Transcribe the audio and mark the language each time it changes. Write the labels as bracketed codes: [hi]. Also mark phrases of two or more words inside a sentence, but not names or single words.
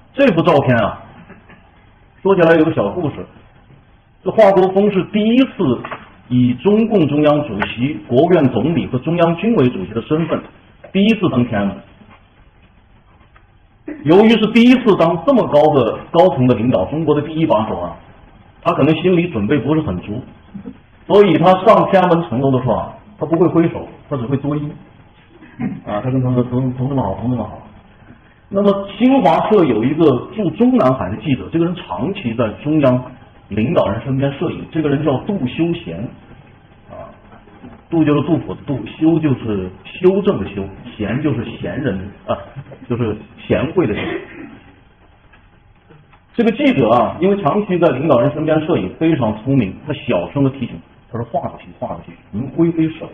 [zh] 這幅照片啊，說起來有個小故事。這華國鋒是第一次以中共中央主席、國務院總理和中央軍委主席的身份，第一次登天安門。由於是第一次当這麼高層的領導，中國的第一把手啊，他可能心理準備不是很足，所以他上天安門城楼的時候啊，他不會揮手，他只會作揖啊，他跟他说同志們好，同志們好。那麼新華社有一個驻中南海的記者，這個人長期在中央領導人身邊攝影，這個人叫杜修賢啊，杜就是杜甫的杜，修就是修正的修，賢就是賢人啊，就是賢惠的賢。这个記者啊，因為長期在領導人身邊攝影，非常聰明，他小聲的提醒，他說華主席，華主席，您揮揮手。